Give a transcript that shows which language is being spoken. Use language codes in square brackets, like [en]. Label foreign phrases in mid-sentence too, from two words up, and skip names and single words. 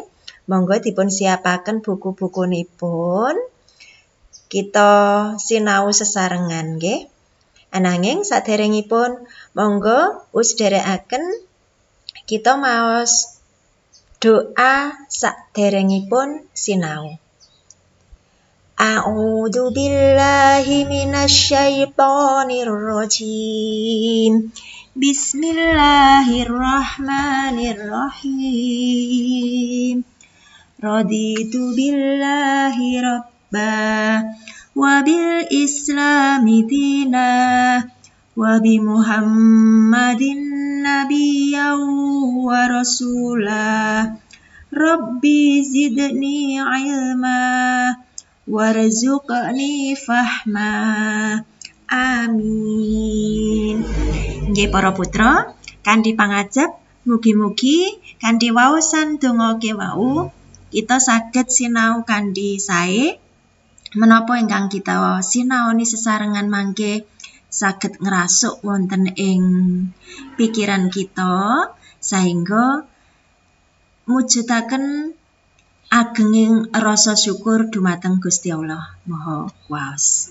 [jv] Monggo dipun siapaken buku-bukunipun. Kita sinau sesarengan nggih. Ananging saderengipun monggo sedherekaken kita maos doa saderengipun sinau. [ar] أعوذ بالله من الشيطان الرجيم. بسم الله الرحمن الرحيم. رضيت بالله ربا وبالإسلام دينا وبمحمد نبيا ورسولا. رب زدني علما وارزقني فهما. Amin. [jv] Nggih para putra, kanthi pangajab mugi-mugi kanthi waosan donga kewau kita saged sinau kanthi sae. Menapa ingkang kita sinaoni sesarengan mangke saged ngrasuk wonten ing pikiran kita sehingga mujudaken agenging rasa syukur dumateng Gusti Allah Maha Kuwasa.